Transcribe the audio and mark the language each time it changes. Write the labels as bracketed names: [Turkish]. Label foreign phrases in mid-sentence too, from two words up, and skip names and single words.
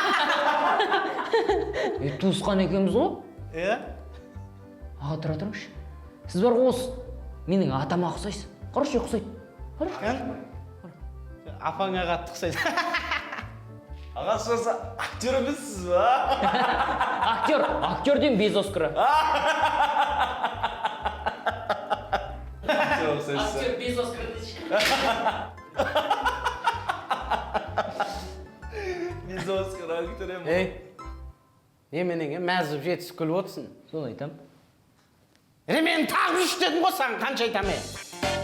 [Kazakh] Туысқан екенбіз ғой? Аға, тұра тұрыңызшы. Сіз бар ғой осы. Менің атама ұқсайсыз. Қарашы, ұқсайды. Апаңа қатты ұқсайды. Аға шоса, актер емессіз ба? [Russian] Актерден без Оскара. Актер без Оскара дейші. Без Оскар актер ем. [Kazakh] Неменеге мәзіп жетісіп күліп отырсың. Соны айтам. Мен тағы үш дедім ғой саған, қанша айтам